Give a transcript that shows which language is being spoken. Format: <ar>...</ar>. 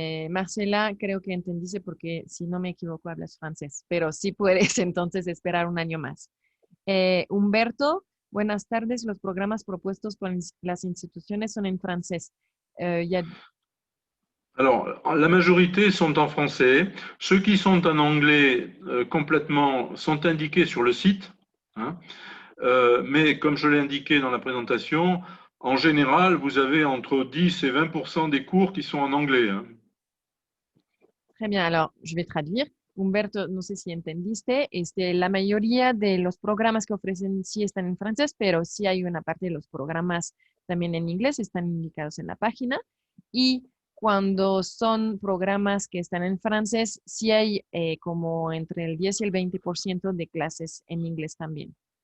<es>Marcela, creo que entendiste porque si no me equivoco hablas francés, pero sí puedes entonces esperar un año más. Humberto, buenas tardes. Los programas propuestos por las instituciones son en francés.</es> <fr>Alors, la majorité sont en français. Ceux qui sont en anglais complètement sont indiqués sur le site. Hein. Mais comme je l'ai indiqué dans la présentation, en général, vous avez entre 10 et 20% des cours qui sont en anglais. Hein. Très bien, alors je vais traduire.</fr> <es>Humberto, no sé si entendiste, la mayoría de los programas que ofrecen sí están en francés, pero sí hay una parte de los programas también en inglés, están indicados en la página. Y cuando son programas que están en francés, sí hay como entre el 10 y el 20% de clases en inglés también.</es>